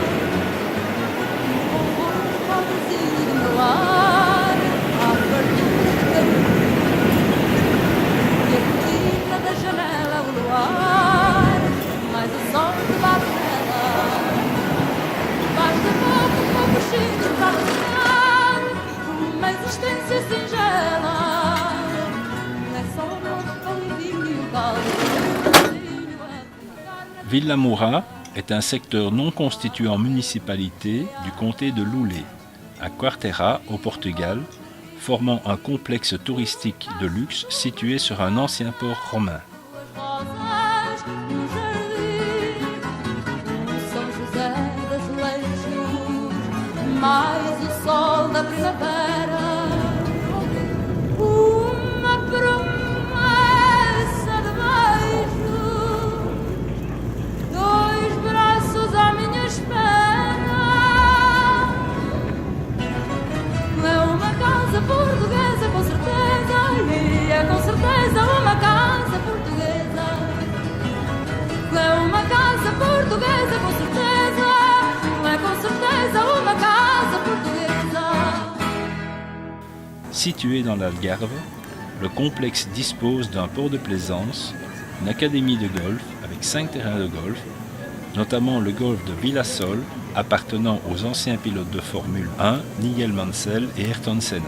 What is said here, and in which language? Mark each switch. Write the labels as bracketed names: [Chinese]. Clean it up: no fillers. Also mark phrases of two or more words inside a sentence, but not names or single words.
[Portuguese] O pobrezinho do meu lar, à fartura de carinho, e a cortina da janela, o luar, mais o sol que bate nela. Basta pouco chifre para sonhar uma existência singela. [French] Vila Moura est un secteur non constitué en municipalité du comté de Loulé, à Quarteira, au Portugal, formant un complexe touristique de luxe situé sur un ancien port romain. [Portuguese] Mais o sol da primavera, uma promessa de beijos, dois braços à minha espera. É uma casa portuguesa, com certeza, e é com certeza uma casa portuguesa. É uma casa portuguesa, com certeza, é com certeza uma casa portuguesa. [French] Situé dans l'Algarve, le complexe dispose d'un port de plaisance, une académie de golf avec 5 terrains de golf, notamment le golf de Villasol appartenant aux anciens pilotes de Formule 1 Nigel Mansell et Ayrton Senna.